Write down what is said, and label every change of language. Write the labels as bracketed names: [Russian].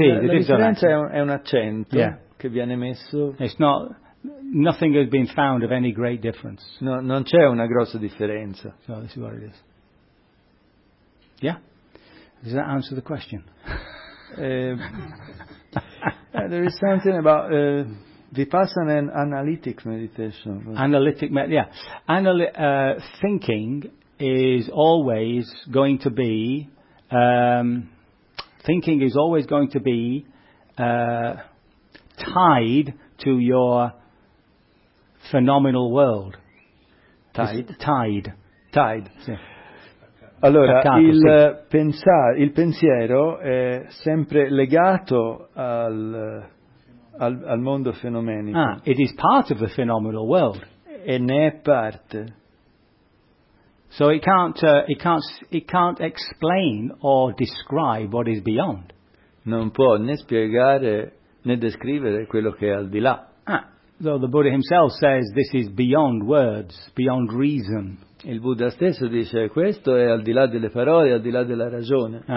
[Italian] Sì, la differenza è un accento, yeah, che viene messo. [English] It's not. Nothing has been found of any great difference. [Italian] No, non c'è una grossa differenza. [English] So this is what it is. Yeah. Does that answer the question? there is something about Vipassana and analytic meditation. Analytic meditation. Yeah. Thinking is always going to be tied to your phenomenal world. [Italian] Tied. Sì. Allora, attaccato, il sì. Il pensiero è sempre legato al mondo fenomenico. [English] It is part of the phenomenal world. [Italian] E ne è parte. [English] So it can't explain or describe what is beyond. [Italian] Non può né spiegare né descrivere quello che è al di là. [English] So the Buddha himself says this is beyond words, beyond reason. [Italian] Il Buddha stesso dice questo è al di là delle parole, al di là della ragione.